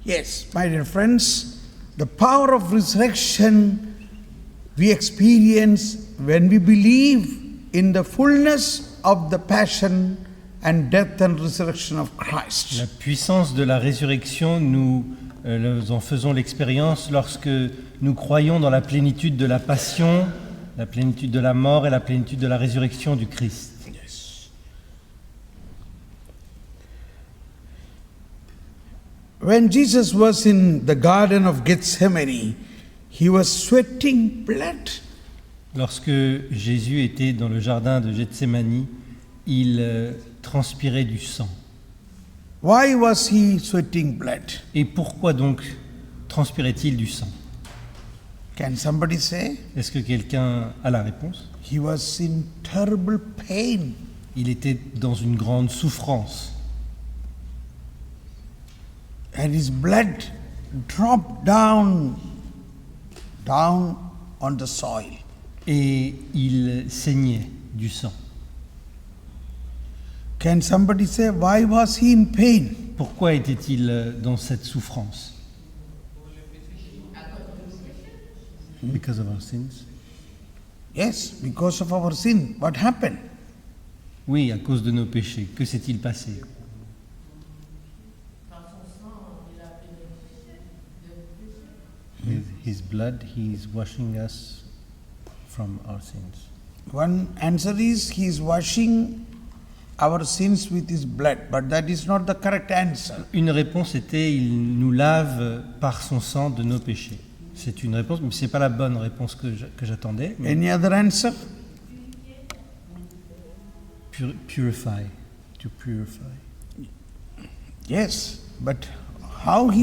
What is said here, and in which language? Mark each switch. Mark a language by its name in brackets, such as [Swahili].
[English] Yes, my dear friends, the power of resurrection we experience when we believe in the fullness of the passion and death and resurrection of Christ. [French] La puissance de la résurrection, nous en faisons l'expérience lorsque nous croyons dans la plénitude de la passion, la plénitude de la mort et la plénitude de la résurrection du Christ. [English] Yes. When Jesus was in the Garden of Gethsemane, he was sweating blood. [French] Lorsque Jésus était dans le jardin de Gethsémani, il transpirait du sang. [English] Why was he sweating blood? [French] Et pourquoi donc transpirait-il du sang? [English] Can somebody say? [French] Est-ce que quelqu'un a la réponse? [English] He was in terrible pain. [French] Il était dans une grande souffrance. [English] And his blood dropped down on the soil. [French] Et il saignait du sang. [English] Can somebody say, why was he in pain? [French] Pourquoi était-il dans cette souffrance? [English] Because of our sins. Yes, because of our sin. What happened? [French] Oui, à cause de nos péchés. Que s'est-il passé? [English] With his blood, he is washing us from our sins. One answer is he is washing our sins with his blood, but that is not the correct answer. [French] Une réponse était il nous lave par son sang de nos péchés. C'est une réponse, mais c'est pas la bonne réponse que j'attendais. [English] Any other answer? Purify, to purify. Yes, but how he